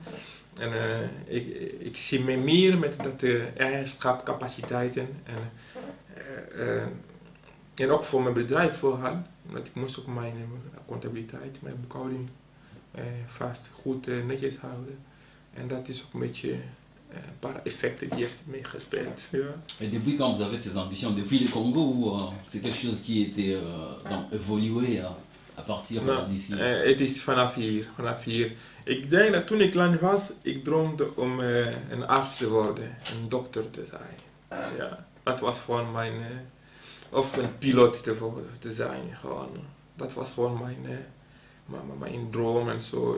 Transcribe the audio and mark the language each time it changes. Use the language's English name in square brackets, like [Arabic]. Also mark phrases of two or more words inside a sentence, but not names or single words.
[Dutch] En ik zie me meer met dat eigenschap, capaciteiten. En ook voor mijn bedrijf vooral. Omdat ik moest ook mijn contabiliteit, mijn boekhouding vast goed netjes houden. En dat is ook een beetje een paar effecten die heeft meegespeeld. Ja. [French] Et depuis quand vous avez ces ambitions? Depuis le Congo ou c'est quelque chose qui était évolué À partir [Dutch] Nou, [French] d'ici. [Dutch] het is vanaf hier. Ik denk dat toen ik klein was, ik droomde om een arts te worden, een dokter te zijn. Ja, dat was gewoon mijn, of een piloot te zijn, gewoon. Dat was gewoon mijn droom en zo.